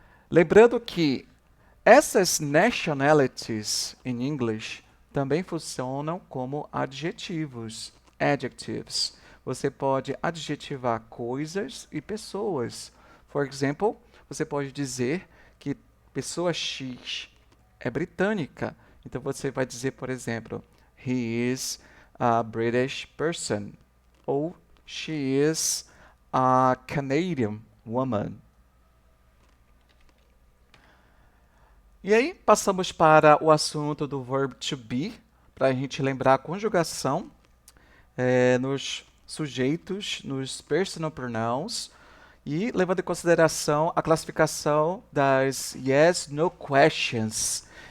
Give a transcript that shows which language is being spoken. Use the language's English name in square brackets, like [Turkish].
[Portuguese] Lembrando que essas nationalities em inglês também funcionam como adjetivos, adjectives. Você pode adjetivar coisas e pessoas. [English] For example, [Portuguese] você pode dizer que pessoa X é britânica. Então você vai dizer, por exemplo, [English] he is a British person. [Portuguese] Ou [English] she is a Canadian woman. [Portuguese] E aí, passamos para o assunto do verb to be, para a gente lembrar a conjugação nos sujeitos, nos personal pronouns, e levando em consideração a classificação das yes, no questions.